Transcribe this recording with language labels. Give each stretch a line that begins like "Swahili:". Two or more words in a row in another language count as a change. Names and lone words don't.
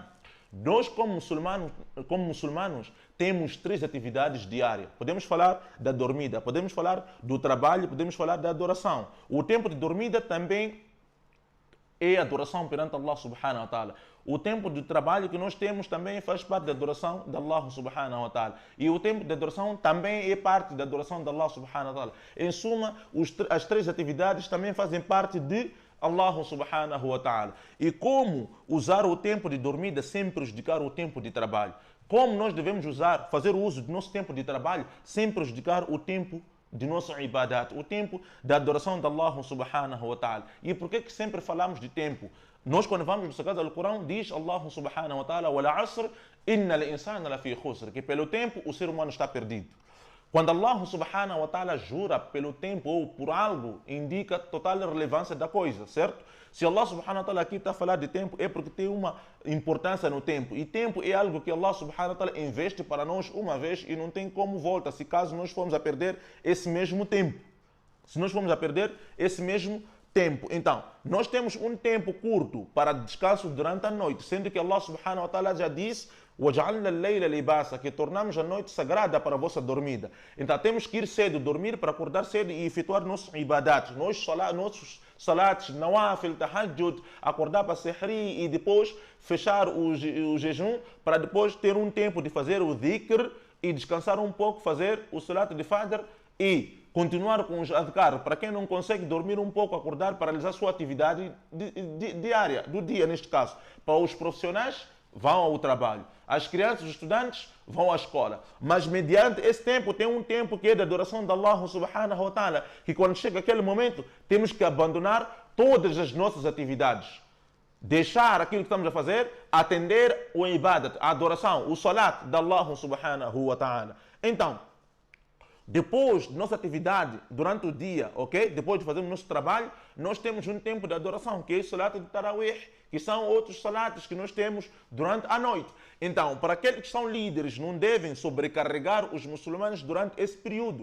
Portuguese: Nós, como muçulmanos, temos 3 atividades diárias. Podemos falar da dormida, podemos falar do trabalho, podemos falar da adoração. O tempo de dormida também é adoração perante
Arabic: الله سبحانه وتعالى.
Portuguese: O tempo de trabalho que nós temos também faz parte da adoração de
Arabic: الله سبحانه وتعالى.
Portuguese: E o tempo de adoração também é parte da adoração de
Arabic: الله سبحانه وتعالى.
Portuguese: Em suma, as 3 atividades também fazem parte de
Arabic: الله سبحانه وتعالى.
Portuguese: E como usar o tempo de dormida sem prejudicar o tempo de trabalho? Como nós devemos fazer o uso do nosso tempo de trabalho sem prejudicar o tempo de nosso ibadat, o tempo da adoração de
Arabic: الله سبحانه وتعالى?
Portuguese: E por que sempre falamos de tempo? Nós, quando vamos no sagrado do Corão, diz
Arabic: الله سبحانه وتعالى: "والعصر إن الإنسان لفي خسر",
Portuguese: que pelo tempo o ser humano está perdido. Quando
Arabic: الله سبحانه وتعالى
Portuguese: jura pelo tempo ou por algo, indica total relevância da coisa, certo? Se
Arabic: الله سبحانه وتعالى
Portuguese: aqui está a falar de tempo, é porque tem uma importância no tempo. E tempo é algo que
Arabic: الله سبحانه وتعالى
Portuguese: investe para nós uma vez e não tem como volta, se caso nós formos a perder esse mesmo tempo. Se nós formos a perder esse mesmo tempo. Então, nós temos um tempo curto para descanso durante a noite, sendo que
Arabic: الله سبحانه وتعالى
Portuguese: já disse:
Arabic: وَجَعَلْنَا اللَّيْلَ لِبَاسًا,
Portuguese: que tornamos a noite sagrada para a vossa dormida. Então temos que ir cedo, dormir para acordar cedo e efetuar nossos ibadats, nossos salates, nawafil, tahajjud, acordar para sehri e depois fechar o jejum para depois ter um tempo de fazer o dhikr e descansar um pouco, fazer o salat de fajr e continuar com os adhkar. Para quem não consegue dormir um pouco, acordar para realizar sua atividade diária, do dia neste caso. Para os profissionais, vão ao trabalho. As crianças, os estudantes, vão à escola. Mas mediante esse tempo, tem um tempo que é da adoração de
Arabic: الله سبحانه وتعالى,
Portuguese: que quando chega aquele momento, temos que abandonar todas as nossas atividades. Deixar aquilo que estamos a fazer, atender o ibadat, a adoração, o salat de
Arabic: الله سبحانه وتعالى.
Portuguese: Então, depois de nossa atividade durante o dia, ok? Depois de fazermos nosso trabalho, nós temos um tempo de adoração, que é o salat de Tarawih, que são outros salates que nós temos durante a noite. Então, para aqueles que são líderes, não devem sobrecarregar os muçulmanos durante esse período.